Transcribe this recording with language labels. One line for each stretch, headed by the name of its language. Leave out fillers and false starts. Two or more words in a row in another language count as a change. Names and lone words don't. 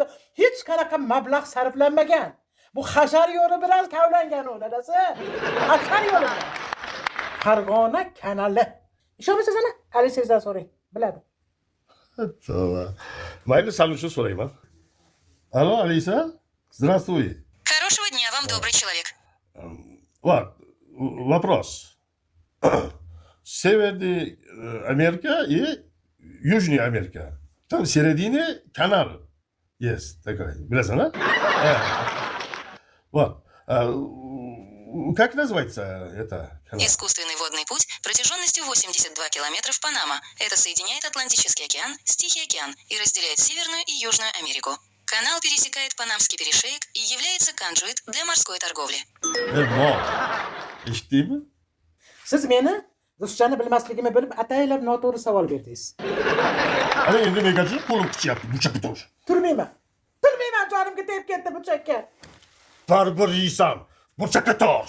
Uzbek: Hech qanaqa mablag' sarflanmagan. Bu hashar yo'li bilan kavlangan u, dadasi. Hashar yo'li bilan. Farg'ona kanali. Ishonmaysiz ana? Alisizdan so'rang, biladi. Tavba. Mayli, san uchun so'rayman. Alo, Alisa?
Russian: Здравствуй. Хорошего дня вам, добрый человек. Вот, вопрос. Северная Америка и Южная Америка. Там в середине канал есть такой.
Uzbek: Bilasan, a? Вот.
Russian: Как называется это канал? Искусственный водный путь протяженностью 82 километра в Панама. Это соединяет Атлантический океан с Тихий океан и разделяет Северную и Южную Америку. Канал пересекает Панамский перешеек и является кондуит для морской торговли.
Uzbek: Eshitdingmi? Siz meni ruschani bilmasligimni bilib ataylab noto'g'ri savol berdingiz. Ana endi mengachi qo'lim qichyapti, buchakka tur. Turmayman. Turmayman, jonimga tegib ketdi buchakka. Baribir yeysan. Buchakka tur.